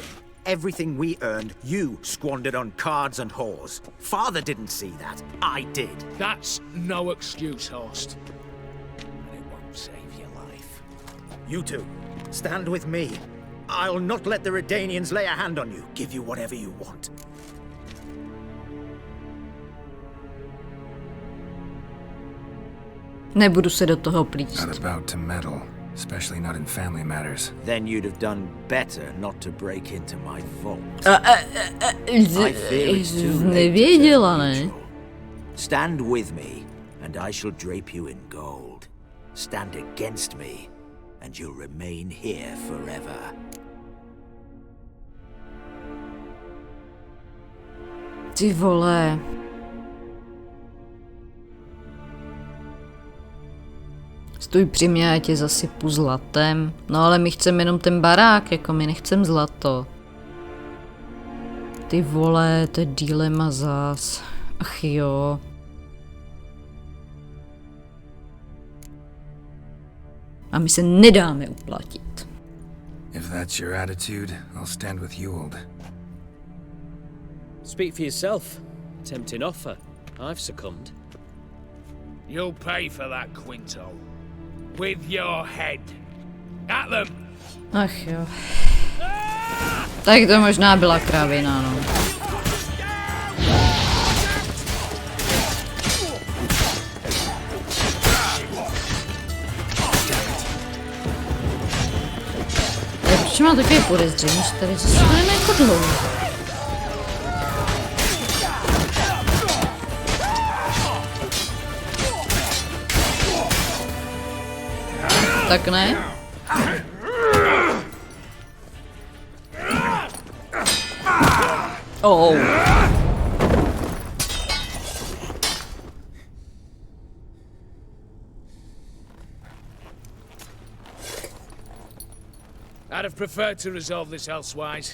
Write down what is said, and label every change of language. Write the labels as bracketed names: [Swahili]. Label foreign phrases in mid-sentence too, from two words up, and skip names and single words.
[English] Everything we earned, you squandered on cards and whores. Father didn't see that. I did. That's no excuse, Horst. And it won't save your life. You two, stand with me. I'll not let the Redanians lay a hand on you. Give you whatever you want. [Czech] Nebudu se do toho plíst. [English] Not about to meddle, especially not in family matters. Then you'd have done better not to break into my vault. I fear it's too late to [Czech] Nevěděla, [English] turn [Czech] ne? [English] neutral. Stand with me, and I shall drape you in gold. Stand against me, and you'll remain here forever. [Czech] Ty vole. Stůj při mě, já tě zasypu zlatem. No ale my chceme jenom ten barák, jako my nechcem zlato. Ty vole, to je dilema zas. Ach jo. A my se nedáme uplatit. [English] If that's your attitude, I'll stand with Ewald. Speak for yourself. Tempting offer. I've succumbed. You'll pay for that, Quinto. With your head. At them! [Czech] Ach jo. Tak to možná byla kravina, no. Proč má takové podezření, že tady zase jdeme jako dlouho? Tak ne? Oh. [English] I'd have preferred to resolve this elsewise.